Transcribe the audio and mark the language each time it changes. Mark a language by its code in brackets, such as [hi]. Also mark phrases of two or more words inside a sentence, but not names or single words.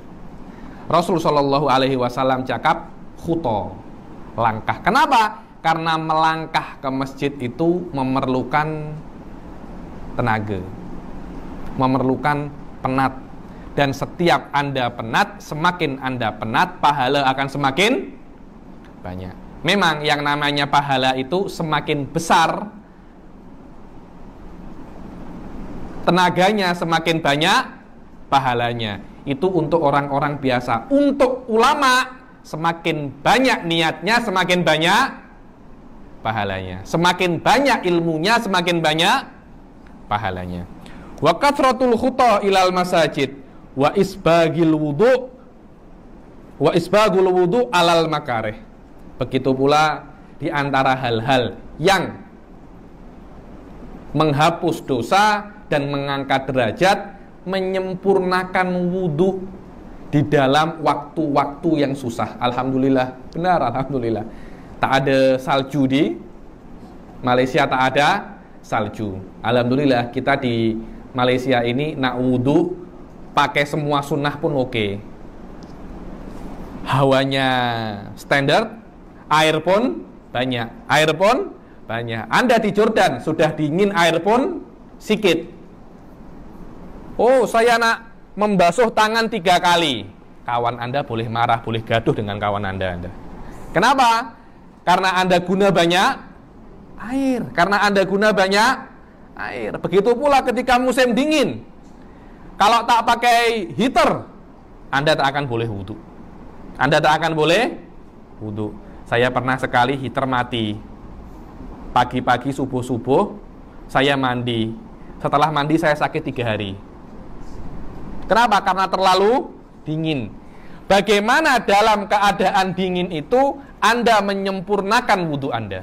[id] Rasulullah SAW cakap khuto, langkah. Kenapa? Karena melangkah ke masjid itu memerlukan tenaga, memerlukan penat. Dan setiap Anda penat, semakin Anda penat, pahala akan semakin banyak. Memang yang namanya pahala itu semakin besar, tenaganya semakin banyak, pahalanya. Itu untuk orang-orang biasa. Untuk ulama, semakin banyak niatnya, semakin banyak pahalanya. Semakin banyak ilmunya, semakin banyak pahalanya. [ar] وكثرة الخطا إلى المساجد وإسباغ الوضوء على المكاره. [id] Begitu pula di antara hal-hal yang menghapus dosa dan mengangkat derajat, menyempurnakan wudu di dalam waktu-waktu yang susah. Alhamdulillah, benar, alhamdulillah. Tak ada salju di Malaysia, tak ada salju. Alhamdulillah, kita di Malaysia ini nak wudu pakai semua sunnah pun oke. Hawanya standar, air pun banyak. Anda di Jordan sudah dingin, air pun sikit. Oh, saya nak membasuh tangan 3 kali. Kawan Anda boleh marah, boleh gaduh dengan kawan Anda. Kenapa? Karena Anda guna banyak air. Begitu pula ketika musim dingin. Kalau tak pakai heater, Anda tak akan boleh wudu. Saya pernah sekali heater mati. Pagi-pagi subuh-subuh saya mandi. Setelah mandi saya sakit 3 hari. Kenapa? Karena terlalu dingin. Bagaimana dalam keadaan dingin itu Anda menyempurnakan wudu Anda?